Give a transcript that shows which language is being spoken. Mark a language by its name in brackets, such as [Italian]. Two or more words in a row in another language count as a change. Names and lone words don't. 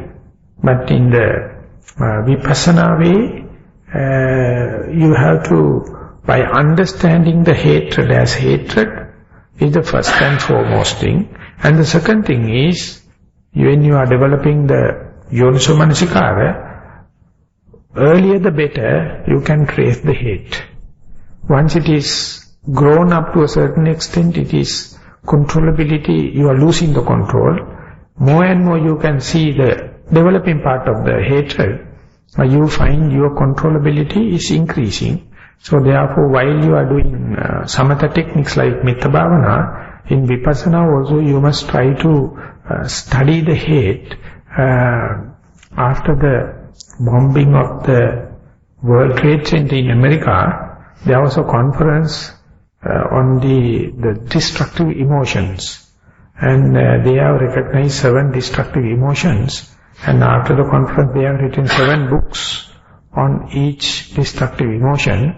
[English] But in the vipassana way, you have to, by understanding the hatred as hatred, is the first and foremost thing. And the second thing is, when you are developing the [Pali] yoniso manasikara, [English] earlier the better you can trace the hate. Once it is grown up to a certain extent, it is controllability, you are losing the control. More and more you can see the developing part of the hatred, you find your controllability is increasing. So therefore, while you are doing samatha techniques like [Pali] metta bhavana, [English] in vipassana also you must try to study the hate. After the bombing of the World Trade Center in America, there was a conference on the destructive emotions, and they have recognized 7 destructive emotions, and after the conference they have written 7 books on each destructive emotion.